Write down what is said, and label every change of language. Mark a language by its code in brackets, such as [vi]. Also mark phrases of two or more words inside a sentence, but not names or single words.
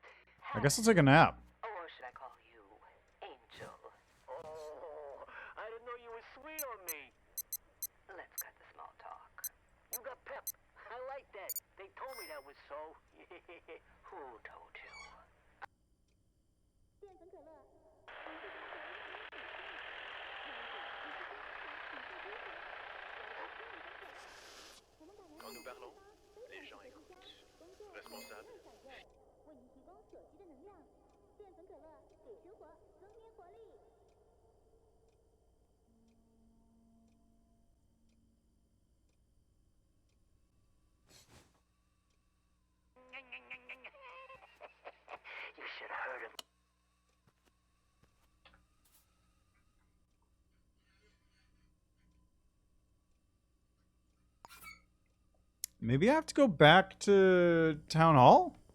[en] I guess I'll take a nap. Or should I call you Angel? Oh, I didn't know you were sweet on me. Let's cut the small talk. You got pep. I like that. They told me that was so. Who told you? [zh] 淀粉可乐。 [fr] Quand nous parlons, les gens écoutent. Responsable. [zh] 为您提供手机的能量，淀粉可乐给生活增添活力。 [en] You should have heard him. Maybe I have to go back to Town Hall?